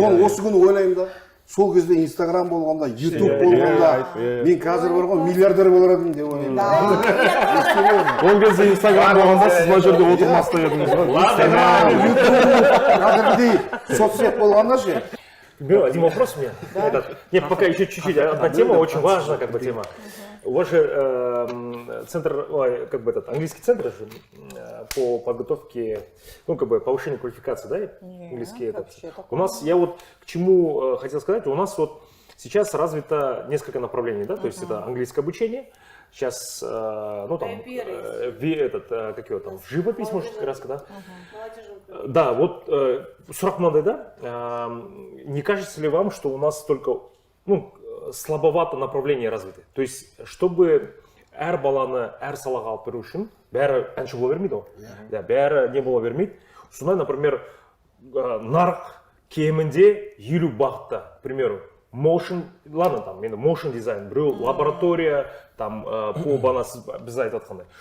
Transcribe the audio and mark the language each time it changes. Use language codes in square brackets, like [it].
[kk] Сол осы күні ойлаймын да, сол кезде Инстаграм болғанда, Ютуб болғанда, мен қазір бар ғой миллиардер болар едім деп ойлаймын. Ол кезде Инстаграм болғанда сіз мына жерде отырмаста едіңіз ғой. Инстаграм, Ютуб, қазіргідей соцсет болғанда ше. [ru] Один вопрос у меня. Нет, пока еще чуть-чуть. Одна тема очень важная, как бы тема. У вас же центр, как бы этот английский центр же по подготовке, ну как бы повышению квалификации, да, английский этот. У нас, я вот к чему хотел сказать, у нас вот сейчас развито несколько направлений, да, то есть это английское обучение. Сейчас, ну там, как его там, живопись, может, краска, да? Да, [kk] вот сұрақ мынандай, [ru] да, не кажется ли вам, что у нас только, ну, слабовато направление развито? То есть, чтобы [kk] әр баланы әр салаға алып беру үшін, бәрі әнші бола бермейді ғой, да, бәрі не бола бермейді. Сондай, например, нарық кемінде 50 бағытта, [ru] к примеру, [kk] motion, ладно, там, енді motion дизайн, біреу лаборатория, там, по банасы біз айтып жатқандай.